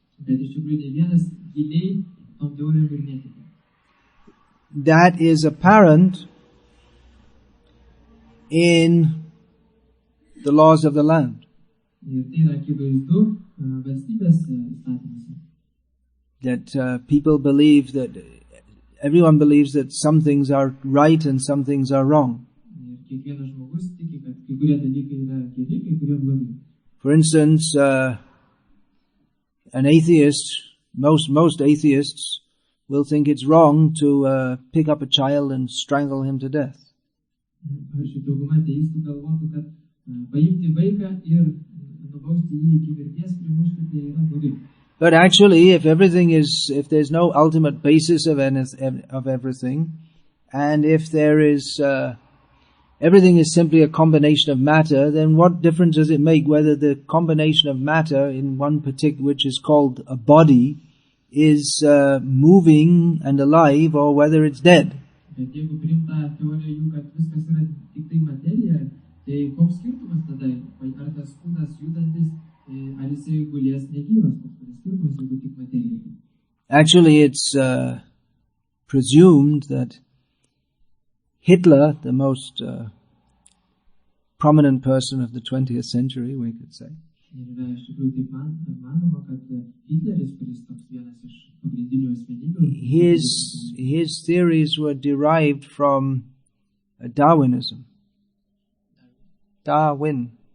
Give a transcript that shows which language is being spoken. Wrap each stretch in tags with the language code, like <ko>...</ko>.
<lt>Bet iš tikrųjų ne vienas giliai tom teorijom ir netiki.</lt> <en>That is apparent in the laws of the land.</en> <lt>Ir tai yra akivaizdu valstybės įstatymuose.</lt> <en>That people believe that everyone believes that some things are right and some things are wrong.</en> <lt>Ir kiekvienas žmogus tiki, kad kai kurie dalykai yra geri, kai kurie blogi.</lt> <en>For instance, an atheist, most atheists will think it's wrong to pick up a child and strangle him to death.</en> <lt>Pavyzdžiui, dauguma ateistų galvotų, kad paimti vaiką ir nubausti jį iki mirties, primušti, tai yra blogai.</lt> <en>But actually, if there's no ultimate basis of everything, and if there is, everything is simply a combination of matter, then what difference does it make whether the combination of matter in one particular, which is called a body, is moving and alive, or whether it's dead?</en> <lt>Bet jeigu priimta teorija jų, kad viskas yra tik tai materija, tai koks skirtumas tada, ar tas kūnas judantis, ar jisai gulės negyvas, koks skirtumas, jeigu tik materija.</lt> <en>Actually, it's presumed that Hitler, the most prominent person of the 20th century, we could say, his theories were derived from Darwinism. Darwin.</en>